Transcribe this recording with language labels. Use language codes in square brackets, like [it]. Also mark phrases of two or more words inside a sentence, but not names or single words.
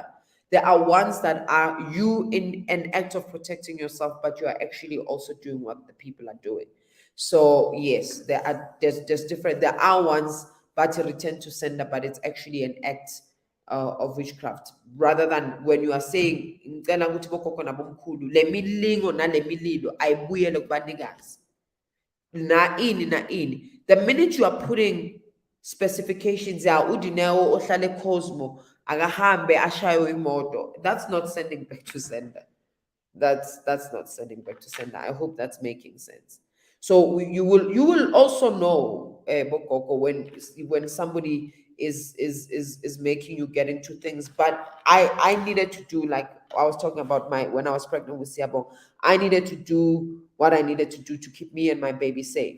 [en] There are ones that are you in an act of protecting yourself, but you are actually also doing what the people are doing. So yes, there's different. There are ones, but to return to sender, but it's actually an act of witchcraft. Rather than when you are saying, [zu] "Ngicela ukuthi bokhokho nabomkhulu, le milingo nale mililo ayibuyele kubanikazi." Na ini. [en] The minute you are putting specifications, [zu] udineo ohlale Cosmo, akahambe ashayo imoto, [en] that's not sending back to sender. That's not sending back to sender. I hope that's making sense. So you will also know, Bokoko, when somebody is making you get into things. But I needed to do, like I was talking about when I was pregnant with Siabo, I needed to do what I needed to do to keep me and my baby safe.